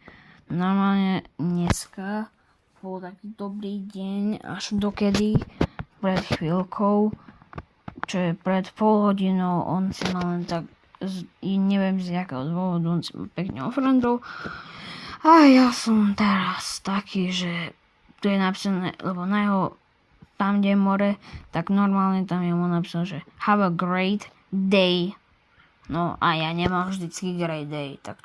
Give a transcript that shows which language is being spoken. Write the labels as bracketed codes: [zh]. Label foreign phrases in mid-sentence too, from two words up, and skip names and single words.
[sk] Normálne dneska bol taký dobrý deň, až dokedy pred chvíľkou, čo je pred pol hodinou, on si ma len tak, neviem z jakého dôvodu, on si ma pekne ofriendol. A ja som teraz taký, že tu je napísané, lebo na jeho, tam kde je more, tak normálne tam je mu napísané, že [en] have a great day. [sk] No a ja nemám vždycky [en] great day, [sk] tak